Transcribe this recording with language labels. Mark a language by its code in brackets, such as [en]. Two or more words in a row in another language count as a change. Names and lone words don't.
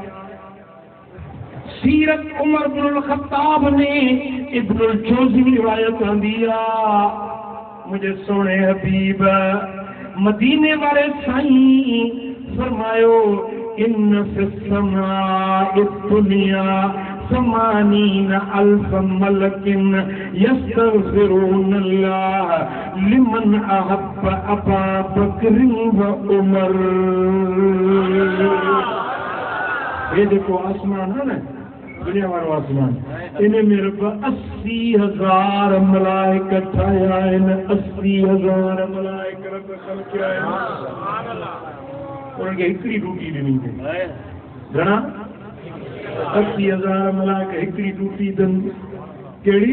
[sd] सीरत उमर बिन ख़त्ताब में इब्नुल जोज़ी रिवायत आंदी आहे। मुझे सोने हबीब मदीने वाले साईं फरमायो [ar] إن في السماء الدنيا ثمانين ألف ملك يستغفرون الله لمن أحب أبا بكر وعمر. [hi] ये देखो आसमान है ना, [sd] दुनिया वालो आसमान, इन्हें में रब 80,000 मलाइका ठाया आहिनि। 80,000 मलाइका रब ख़लक़िया आहिनि। उनखे हिकिड़ी ड्यूटी ॾिनी अथई। घणा? 80,000 मलाइका हिकिड़ी ड्यूटी अथनि। कहिड़ी?